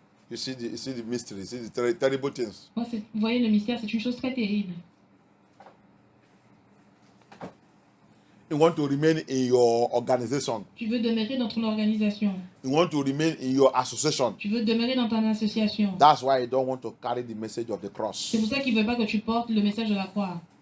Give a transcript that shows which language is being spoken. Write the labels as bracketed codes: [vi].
[en] You see the mystery, you see the terrible things. [fr] Vous voyez, le mystère, c'est une chose très terrible. [en] You want to remain in your organization. [fr] Tu veux demeurer dans ton organisation. [en] You want to remain in your association. [fr] Tu veux demeurer dans ton association. [en] That's why you don't want to carry the message of the cross. [fr] C'est pour ça qu'il ne veut pas que tu portes le message de la croix.